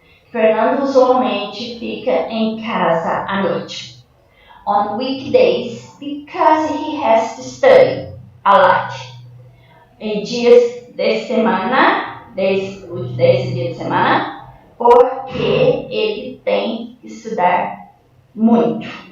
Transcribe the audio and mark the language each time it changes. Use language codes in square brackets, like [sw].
[pt] Fernando usualmente fica em casa à noite. [en] On weekdays, because he has to study a lot. [pt] Em dias de semana, weekdays e dia de semana, porque ele tem que estudar muito.